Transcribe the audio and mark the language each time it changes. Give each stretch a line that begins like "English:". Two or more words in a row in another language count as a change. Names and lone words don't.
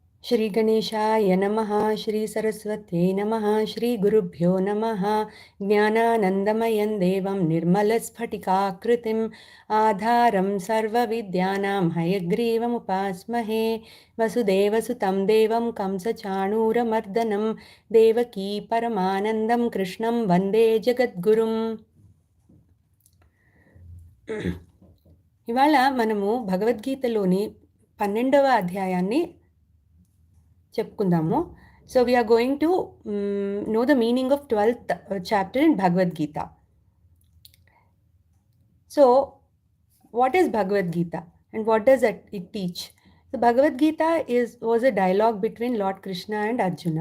Sanskrit: Shri Ganeshaya Namaha, Shri Saraswatye Namaha, Shri Gurubhyo Namaha, Jnananandamayan Devam Nirmalaspatikakritim Adharam Sarva Vidyanam Hayagrivam Upasmahe Vasudeva Sutam Devam Kamsa Chanura Mardanam Devaki Paramanandam Krishnam Vande Jagadgurum.
Telugu: ఇవాళ మనము భగవద్గీతలోని 12వ అధ్యాయాన్ని చెప్పుకుందాము.
English: సో we are going to know the meaning of 12th chapter in Bhagavad Gita. So what is Bhagavad Gita and what does it teach? The Bhagavad Gita was a dialogue between Lord Krishna and Arjuna.